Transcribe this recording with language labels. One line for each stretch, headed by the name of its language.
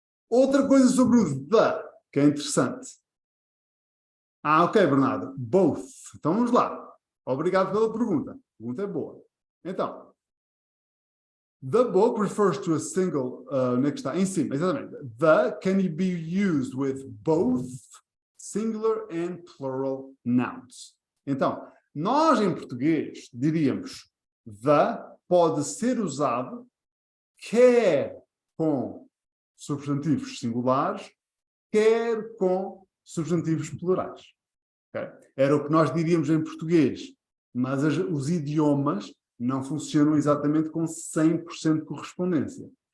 Portuguese: Outra coisa sobre o the, que é interessante. Ok, Bernardo. Both. Então vamos lá. Obrigado pela pergunta. A pergunta é boa. Então,
English: the book refers to a single,
Portuguese: onde é que está? Em cima, exatamente.
English: The can be used with both singular and plural nouns.
Portuguese: Então, nós em português diríamos the pode ser usado quer com substantivos singulares, quer com substantivos plurais. Okay? Era o que nós diríamos em português, mas os idiomas não funcionam exatamente com 100% de correspondência.